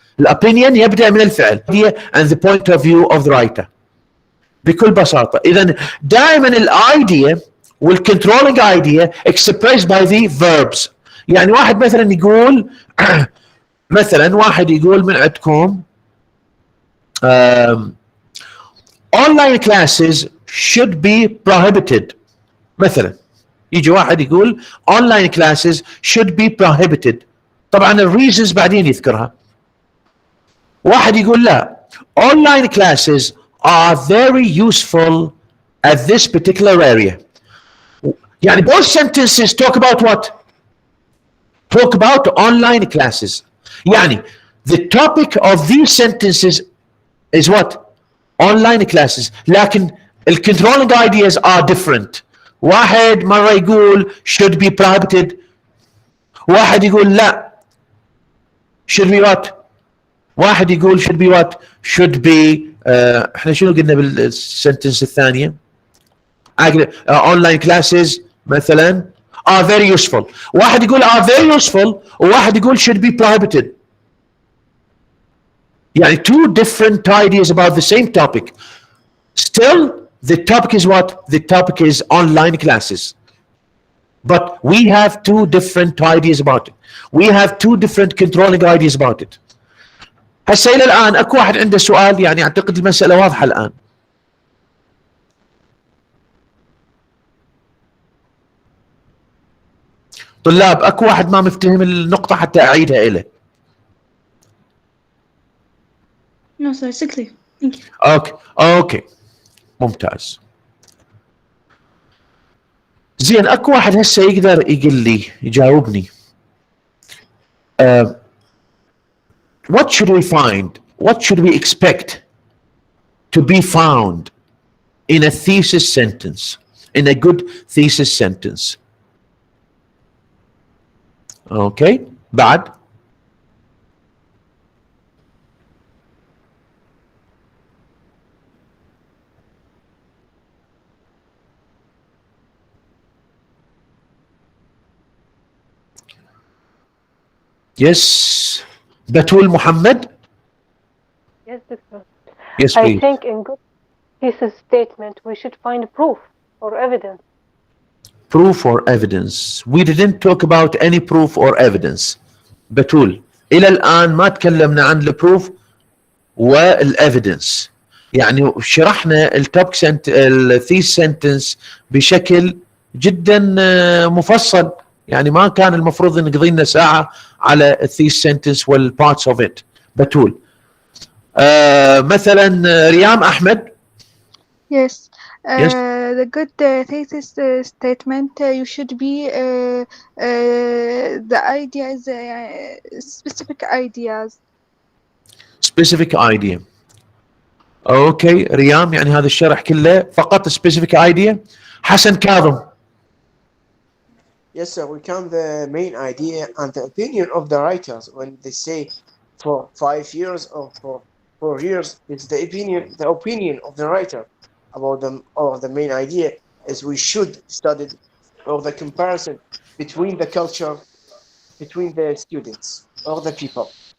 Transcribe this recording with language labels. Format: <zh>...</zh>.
<en>الopinion</en> <ar>يبدأ من الفعل</ar> <en>and the point of view of the writer</en> <ar>بكل بساطة.</ar> <en>إذن دائما الidea والcontrolling idea expressed by the verbs.</en> <ar>يعني واحد مثلا يقول مثلا واحد يقول من عندكم</ar> <en>online classes should be prohibited.</en> <ar>مثلا يجي واحد يقول</ar> <en>online classes should be prohibited.</en> <ar>طبعا الريزنز بعدين يذكرها. واحد يقول لا,</ar> <en>online classes are very useful at this particular area. يعني both sentences talk about what? Talk about online classes. يعني the topic of these sentences is what? Online classes. لكن the controlling ideas are different.</en> <ar>واحد مرة يقول</ar> <en>should be prohibited,</en> <ar>واحد يقول لا</ar> <en>should be what?</en> <ar>واحد يقول</ar> <en>should be what? should be</en> <ar>احنا شنو قلنا بالسنتنس الثانية؟</ar> <en>online classes مثلا are very useful.</en> <ar>واحد يقول</ar> <en>are very useful</en> <ar>وواحد يقول</ar> <en>should be prohibited. يعني two different ideas about the same topic. Still the topic is what? The topic is online classes. But we have two different ideas about it. We have two different controlling ideas about it.</en> <ar>هسه إلى الآن أكو واحد عنده سؤال؟ يعني أعتقد المسألة واضحة الآن. طلاب أكو واحد ما مفتهم النقطة حتى أعيدها إليه؟</ar> <en>No, sir, it's clear. Thank you.</en> <ar>أوكي ممتاز. زين أكو واحد هسه يقدر يقول لي يجاوبني</ar> <en>what should we find? What should we expect to be found in a thesis sentence, in a good thesis sentence? Okay, بعد Yes, Batul Muhammad. Yes, doctor. Yes, please. I think in good thesis statement we should find proof or evidence. Proof or evidence. We didn't talk about any proof or evidence.</en> <ar>Batul, إلى الآن ما تكلمنا عن البروف والevidence. يعني شرحنا التوبك الثيس سنتنس بشكل جدا مفصل. يعني ما كان المفروض نقضي لنا ساعة على الثيس سنتنس والبارتس اوف ات. بتول مثلا ريام احمد.</ar> <en>Yes. Yes. the good thesis statement, you should be the ideas, specific ideas. Specific idea.</en> <ar>اوكي ريام، يعني هذا الشرح كله فقط</ar> <en>specific idea.</en> <ar>حسن كاظم.</ar> <en>Yes, sir. We count the main idea and the opinion of the writers when they say for 5 years or for 4 years. It's the opinion of the writer about them, or the main idea is we should study, or the comparison between the culture, between the students or the people.</en>